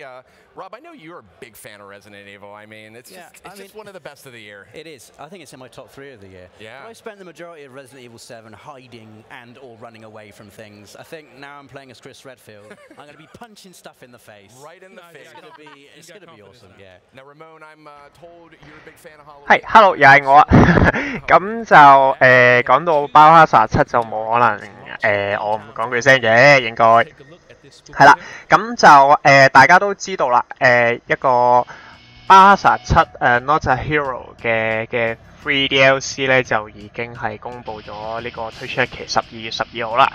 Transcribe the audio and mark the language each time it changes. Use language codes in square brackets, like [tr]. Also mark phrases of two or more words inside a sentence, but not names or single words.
[en] Rob, I know you're a big fan of Resident Evil. I mean, it's just one of the best of the year. It is. I think it's in my top 3 of the year. Yeah. But I spent the majority of Resident Evil 7 hiding and or running away from things. I think now I'm playing as Chris Redfield. I'm going to be punching stuff in the face. Right in the face. It's going to be awesome. Yeah. Now, Ramon, I'm told you're a big fan of Halloween. [yue] 係，hello 又係我啊。咁就講到包哈薩7就冇可能我唔講句聲嘅，應該係啦。咁就大家都知道啦，一個巴哈薩 7Not a Hero 嘅 Free DLC 咧就已經係公布咗呢個推出日期12月12號啦。